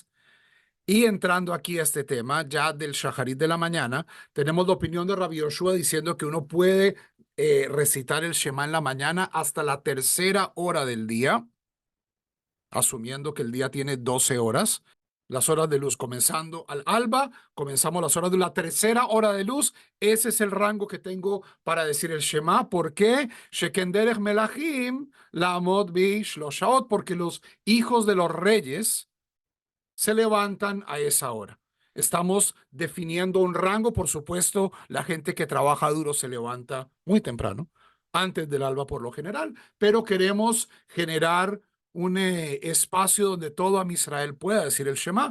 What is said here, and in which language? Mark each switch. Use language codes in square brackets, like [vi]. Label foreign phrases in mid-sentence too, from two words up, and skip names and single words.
[es] Y entrando aquí a este tema, ya del Shaharit de la mañana, tenemos la opinión de Rabbi Yoshua diciendo que uno puede recitar el Shema en la mañana hasta la tercera hora del día, asumiendo que el día tiene 12 horas. Las horas de luz comenzando al alba, comenzamos las horas de la tercera hora de luz. Ese es el rango que tengo para decir el Shema. ¿Por qué? [he] שכן דרך מלכים לעמוד בשלוש שעות, [es] porque los hijos de los reyes se levantan a esa hora. Estamos definiendo un rango, por supuesto, la gente que trabaja duro se levanta muy temprano, antes del alba por lo general, pero queremos generar un espacio donde todo [he] עם ישראל [es] pueda decir el Shema.